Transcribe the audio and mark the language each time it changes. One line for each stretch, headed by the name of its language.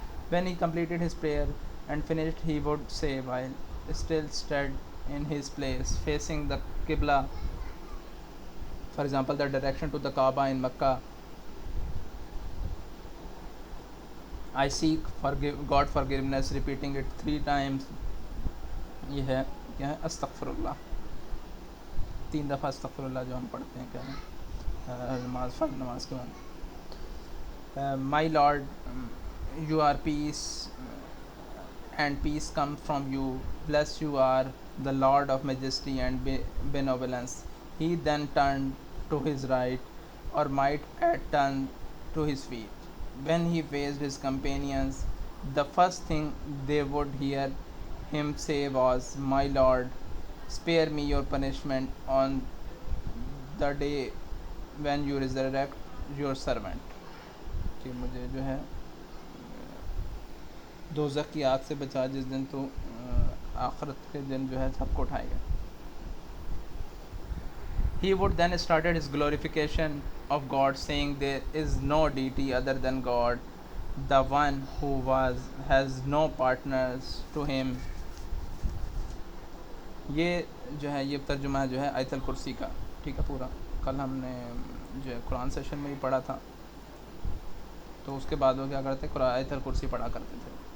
English: When he completed his prayer and finished, he would say, while still stood in his place, facing the Qibla, for example, the direction to the Kaaba in Mecca, I seek God forgiveness, repeating it 3 times.
Hindi: ये है क्या है, अस्तगफिरुल्लाह. 3 दफ़ा अस्तगफिरुल्लाह जो हम पढ़ते हैं क्या है नमाज के बाद.
English: My lord, you are peace and peace comes from you. Blessed you are the Lord of majesty and benevolence. He then turned to his right, or might add turned to his feet. When he faced his companions, the first thing they would hear him say was, "My Lord, spare me your punishment on the day when you resurrect your servant."
Hindi: कि मुझे जो है दोज़ख की आग से बचा जिस दिन तो आखिरत के दिन जो है सबको उठाएगा.
English: He would then started his glorification of God, saying, "There is no deity other than God, the one who has no partners to him."
Hindi: ये जो है ये तर्जुमा जो है आयतल कुर्सी का, ठीक है. पूरा कल हमने जो है कुरान सेशन में भी पढ़ा था, तो उसके बाद वो क्या करते, आयतल कुर्सी पढ़ा करते थे.